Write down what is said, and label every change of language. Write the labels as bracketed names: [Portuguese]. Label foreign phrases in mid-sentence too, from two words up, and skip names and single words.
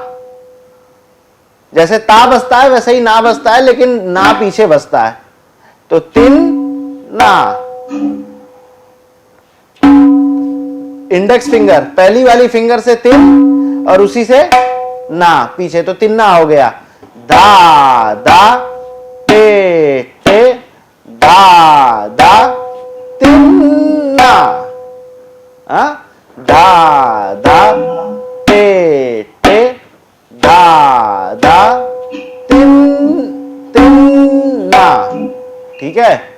[Hindi] जैसे ता बसता है वैसे ही ना बसता है, लेकिन ना पीछे बसता है, तो तिन ना। [English] index finger, [Hindi] पहली वाली फिंगर से तिन और उसी से ना पीछे, तो तिन्ना हो गया। धा धा ते ते, धा धा तिन्ना। धा धा ते ते, धा धा तिन्ना। ठीक है,